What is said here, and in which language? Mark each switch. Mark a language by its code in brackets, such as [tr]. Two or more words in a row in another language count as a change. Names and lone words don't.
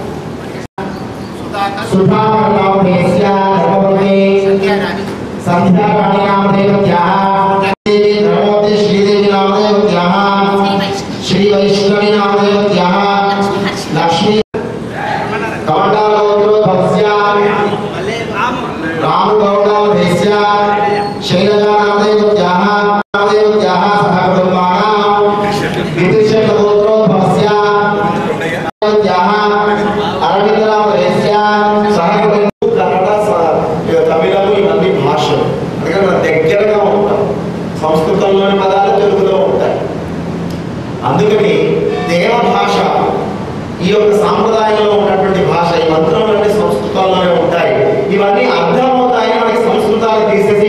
[sa] सुधाकर नामधेयस्य धर्मपत्नी संध्या रानी नामदेवत्याः धर्मवती श्रीदेवी नामदेवत्याः श्री वैष्णवी नामदेवत्याः लक्ष्मी कमंडलोत्रोद्भवस्य रामगौडामधेयस्य शैलजा नामदेवत्याः सहकुटुम्बानां विदिशगोत्रोद्भवस्य अरविन्दनामधेयस्य [te] తమిళము ఇవన్నీ భాషలు అందుకే మన దగ్గరగా ఉంటాం సంస్కృతంలోని పదాలు తెలుగులో ఉంటాయి అందుకని దేవ భాష ఈ యొక్క సాంప్రదాయంలో ఉన్నటువంటి భాష ఈ మంత్రాలన్నీ సంస్కృతంలోనే ఉంటాయి ఇవన్నీ అర్థమవుతాయని మనకి సంస్కృతాలు తీసేసి